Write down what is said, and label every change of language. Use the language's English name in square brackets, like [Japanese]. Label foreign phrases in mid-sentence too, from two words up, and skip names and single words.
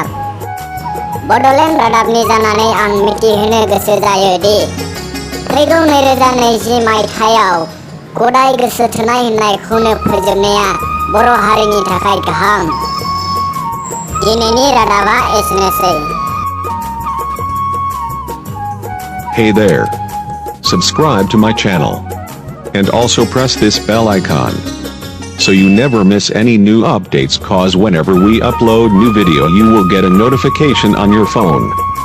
[Bodo] बड'लेण्ड रादाबनि जानानै आं मिथिहोनो गोसो जायो दि फैगौ 2020 मायथाइयाव गदाय गोसो थोनाय होननायखौनो फोजोबनाया बर' हारिनि थाखाय गाहाम। दिनैनि रादाबा एसेनोसै। [English] Hey there. Subscribe to my channel. And also press this bell icon. So you never miss any new updates, cause whenever we upload new video you will get a notification on your phone.